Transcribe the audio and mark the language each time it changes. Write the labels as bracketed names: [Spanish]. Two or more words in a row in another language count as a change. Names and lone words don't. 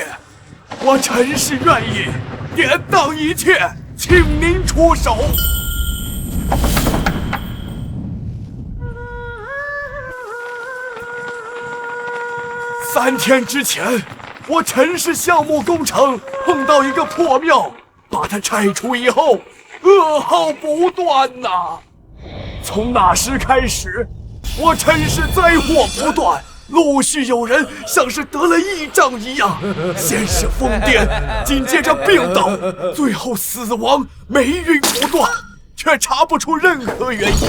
[Chinese] 我陈氏願意典當一切，請您出手。3天之前，我陈氏项目工程碰到一個破廟，把它拆除以後，噩耗不斷吶。從那時開始，我陳氏災禍不斷，陸續有人像是得了異象一樣，先是瘋癲，緊接着病倒，最後死亡，霉運不斷，卻查不出任何原因。